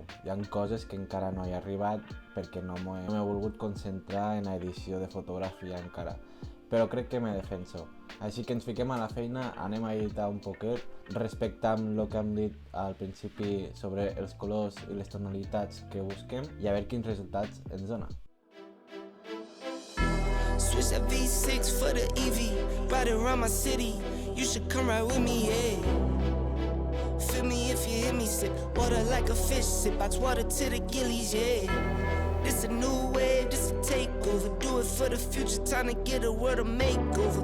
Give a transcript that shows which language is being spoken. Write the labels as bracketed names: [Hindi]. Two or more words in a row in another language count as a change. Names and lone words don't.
[Catalan] Hi ha coses que encara no he arribat perquè no m'he volgut concentrar en l'edició de fotografia encara, però crec que me defenso. Així que ens fiquem a la feina, anem a editar un poquet, respectant el que hem dit al principi sobre els colors i les tonalitats que busquem i a veure quins resultats ens dona. [English] Switch that V6 for the EV, ride around my city, you should come ride with me, yeah. Feel me if you hear me sip, water like a fish, sip box water to the gillies, yeah. This a new wave, this a takeover, do it for the future, time to get a world a makeover.